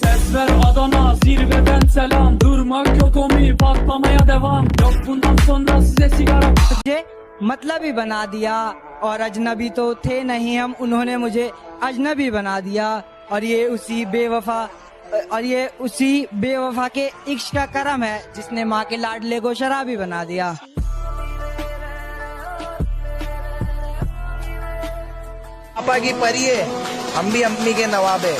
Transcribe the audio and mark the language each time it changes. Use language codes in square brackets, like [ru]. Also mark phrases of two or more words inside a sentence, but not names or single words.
[tr] Ses ver Adana zirveden selam. Durmak yok omi patlamaya devam. Yok bundan sonra size sigara. [hi] मुझे मतलबी बना दिया और अजनबी तो थे नहीं हम, उन्होंने मुझे अजनबी बना दिया। और ये उसी बेवफा के इश्क का करम है जिसने माँ के लाडले को शराबी बना दिया। पापा की परी है, हम भी अम्मी के नवाब है।